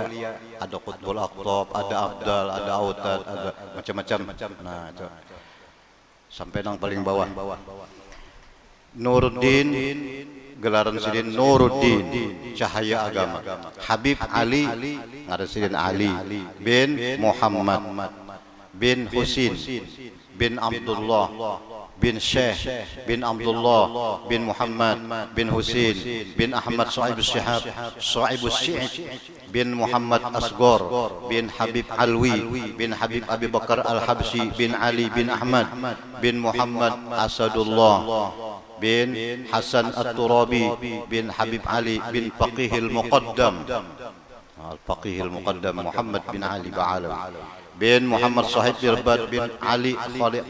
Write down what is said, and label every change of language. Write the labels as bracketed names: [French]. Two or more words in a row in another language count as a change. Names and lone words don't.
[Banjar] Ada Qutbul Aqtab, ada Abdal, ada Autad, ada macam-macam. Nah, itu sampai yang paling bawah. Nuruddin, gelaran sidin Nuruddin, cahaya agama. Habib Ali, ada sidin Ali bin Muhammad bin Husin bin Abdullah bin Syekh bin Abdullah bin Muhammad bin Husin bin Ahmad Sa'ibus Syihab Sa'ibus Syihab bin Muhammad Asgor bin Habib Alwi bin Habib Abi Bakar Al-Habsyi bin Ali bin Ahmad bin Muhammad Asadullah bin Hasan At-Turabi bin Habib Ali bin Faqihil Muqaddam Al-Faqihil Muqaddam Muhammad bin Ali Ba'alawi bin Muhammad Sahib Irbad bin Ali Khaliq